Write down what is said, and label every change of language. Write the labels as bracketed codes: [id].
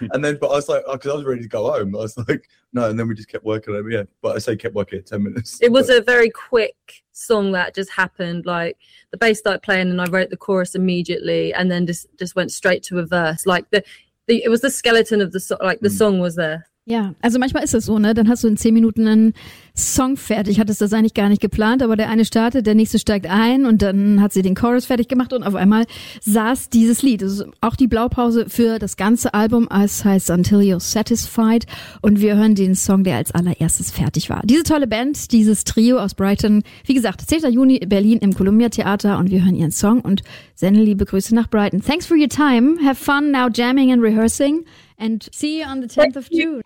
[en] And then, but I was like, because I was ready to go home. I was like, no. And then we just kept working on it. Yeah, but I say kept working at 10 minutes. It was a very quick song that just happened. Like the bass started playing, and I wrote the chorus immediately, and then just went straight to a verse. Like it was the skeleton of the song, like the song was there. [de] Ja, also manchmal ist das so, ne? Dann hast du in 10 Minuten einen Song fertig. Hattest das eigentlich gar nicht geplant, aber der eine startet, der nächste steigt ein und dann hat sie den Chorus fertig gemacht und auf einmal saß dieses Lied. Das ist auch die Blaupause für das ganze Album, es heißt Until You're Satisfied, und wir hören den Song, der als allererstes fertig war. Diese tolle Band, dieses Trio aus Brighton, wie gesagt, 10. Juni in Berlin im Columbia Theater, und wir hören ihren Song und senden liebe Grüße nach Brighton. [en] Thanks for your time. Have fun now jamming and rehearsing. And see you on the 10th of June.